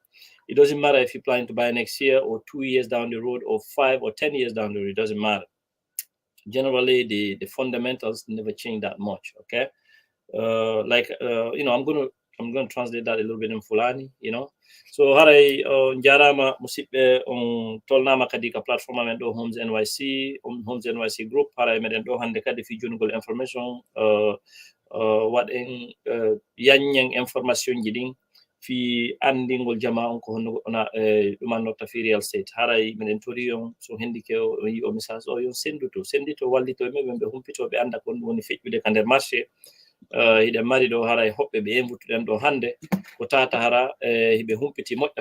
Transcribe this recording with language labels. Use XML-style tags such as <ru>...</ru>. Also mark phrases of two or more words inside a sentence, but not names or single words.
<en>It doesn't matter if you're planning to buy next year or 2 years down the road or 5 or 10 years down the road. It doesn't matter. Generally, the fundamentals never change that much. Okay, I'm gonna translate that a little bit in Fulani.</en> <ff>So haray jarama musidɓe on tolnama kadi ka platform amen ɗo Homes NYC Homes NYC group haray meɗen ɗo hande kadi fi jongol information waɗen yanyen information ji ɗin fi andingol jama on ko honno ona ɗumannotta fi</ff> <en>real estate</en> <ff>haray minen tori on so hendike o yi o message o yon sendito wallito e meɓe ɓe humpitoɓe anda ko ɗum woni feƴƴude ka nder marché hiɗen mari ɗo haray hoɓɓe ɓe yembuttuɗen ɗo hannde ko tata hara hiɓe humpiti moƴƴa</ff>